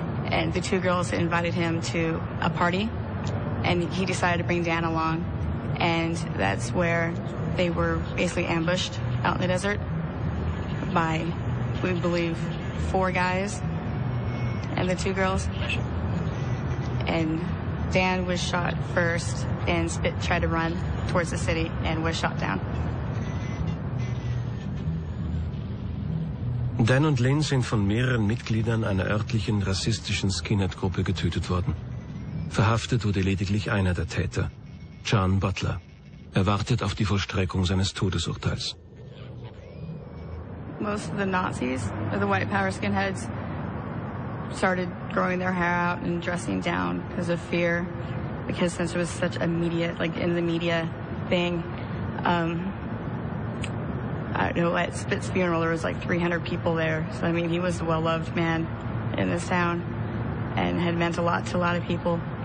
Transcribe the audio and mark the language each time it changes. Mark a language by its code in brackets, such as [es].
[en] And the 2 girls invited him to a party, and he decided to bring Dan along, and that's where they were basically ambushed out in the desert by, we believe, 4 guys and the 2 girls. And Dan was shot first, and Spit tried to run towards the city and was shot down. [de] Dan und Lynn sind von mehreren Mitgliedern einer örtlichen rassistischen Skinhead-Gruppe getötet worden. Verhaftet wurde lediglich einer der Täter, John Butler. Er wartet auf die Vollstreckung seines Todesurteils. [en] Most of the Nazis, or the white power skinheads, started growing their hair out and dressing down because of fear, because since it was such a media, in the media thing. I don't know, at Spit's funeral there was 300 people there, so I mean he was a well-loved man in this town and had meant a lot to a lot of people.